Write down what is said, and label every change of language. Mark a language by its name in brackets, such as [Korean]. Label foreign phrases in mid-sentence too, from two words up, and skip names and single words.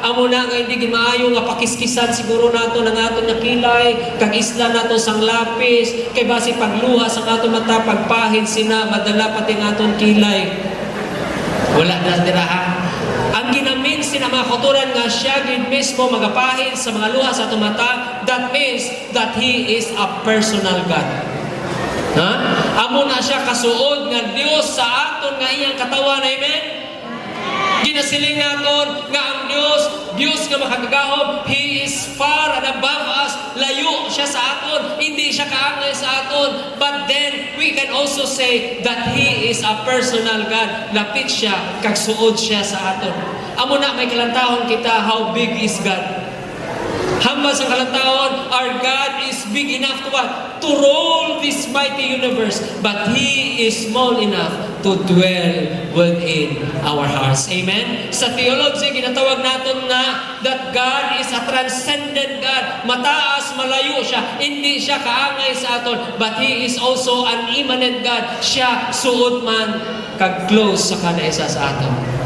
[Hiligaynon] Amo na nga hindi gid maayo nga pakiskisan siguro nato ng aton nga kilay kag isla nato sang lapis kay basi pagluha sa aton mata pagpahid sina madala pati ng aton kilay. Wala na diraha. Ang ginamin sina mga kauturan nga siya gid mismo magapahid sa mga luha sa aton mata, [English] that means that He is a personal God. [Hiligaynon] Amo na siya kasuod nga Dios sa aton nga iyang katawan. Amen? Ginasiling naton nga ang Dios nga makagagahom, [English] He is far and above us. [Hiligaynon] Layo siya sa aton, hindi siya kaangay sa aton. [English] But then we can also say that He is a personal God. [Hiligaynon] Lapit siya, kag suod siya sa aton. Amo na may kalantahon kita, [English] how big is God? [Hiligaynon] Hambal sa kalantahon, [English] our God is big enough to what? To rule this mighty universe. But He is small enough to dwell within our hearts. [Hiligaynon] Amen? Sa theology, ginatawag natin na [English] that God is a transcendent God. [Hiligaynon] Mataas, malayo siya. Hindi siya kaangay sa aton. [English] But He is also an immanent God. [Hiligaynon] Siya suod man kag close sa kada isa sa aton.